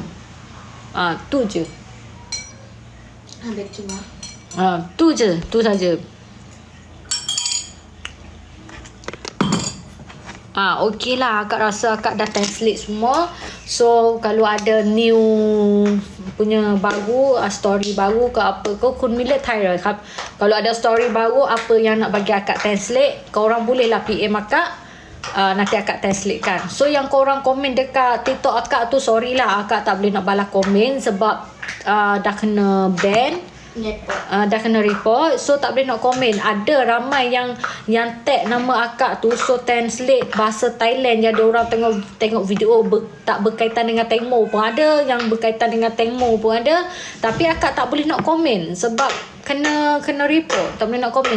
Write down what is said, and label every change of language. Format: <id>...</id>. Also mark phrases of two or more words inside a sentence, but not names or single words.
<ms>Tu je. Tu saja. Okey lah, akak rasa akak dah translate semua. So kalau ada new punya baru, story baru ke apa ke, kun mila thai rồiครับ. Kalau ada story baru apa yang nak bagi akak translate, korang bolehlah PM akak, nanti akak translate kan. So yang korang komen dekat TikTok akak tu, sorry lah, akak tak boleh nak balas komen sebab dah kena ban. Dah kena report, so tak boleh nak komen. Ada ramai yang tag nama akak tu, so translate bahasa Thailand, jadi orang tengok video tak berkaitan dengan Tengmo pun ada, yang berkaitan dengan Tengmo pun ada, tapi akak tak boleh nak komen sebab kena report, tak boleh nak komen.</ms>